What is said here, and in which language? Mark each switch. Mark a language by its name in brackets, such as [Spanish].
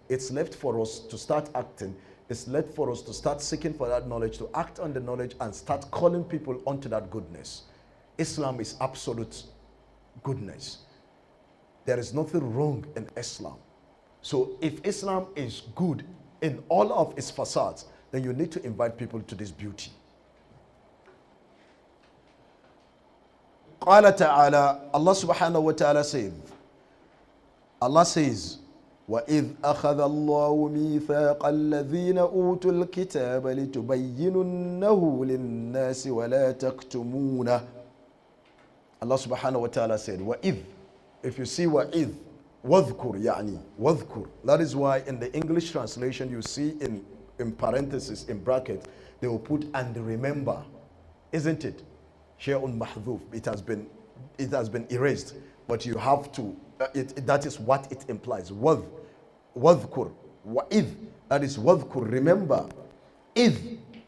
[English] It's left for us to start acting. It's left for us to start seeking for that knowledge, to act on the knowledge and start calling people onto that goodness. Islam is absolute goodness. There is nothing wrong in Islam. So if Islam is good in all of its facades, then you need to invite people to this beauty. [Arabic] قال تعالى, [English] Allah subhanahu wa ta'ala says, Allah says, [Arabic] وَإِذْ أَخَذَ اللَّهُ مِيثَاقَ الَّذِينَ أُوتُوا الْكِتَابَ لِتُبَيِّنُنَّهُ لِلنَّاسِ وَلَا تَكْتُمُونَهُ. [English] Allah subhanahu wa ta'ala said, وَإِذْ. If you see [Arabic] وَإِذْ, وَذْكُرْ يعني, وَذْكُرْ. [English] That is why in the English translation you see in parentheses, in bracket, they will put and remember. Isn't it? [Arabic] Shay'un mahdhuf. [English] It has been erased. But you have to, that is what it implies. Wadhkur. Wa'idh. That is wadhkur. Remember. Idh.